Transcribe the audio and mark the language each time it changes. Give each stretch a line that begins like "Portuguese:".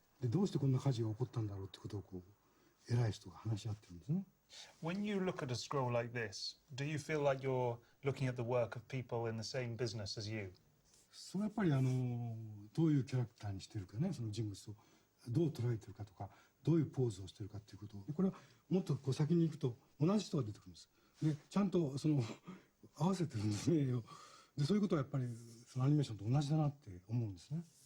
Japanese: でどうしてこんな火事が起こったんだろうってことを偉い人が話し合ってるんですね。
English: When you look at a scroll like this, do you feel like you're looking at the work of people in the same business as you?
Japanese: それはやっぱりどういうキャラクターにしてるかね、その人物をどう捉えてるかとか、どういうポーズをしてるかっていうことを、これはもっと先に行くと同じ人が出てくるんです。でちゃんと合わせてるんですね。でそういうことはやっぱりアニメーションと同じだなって思うんですね。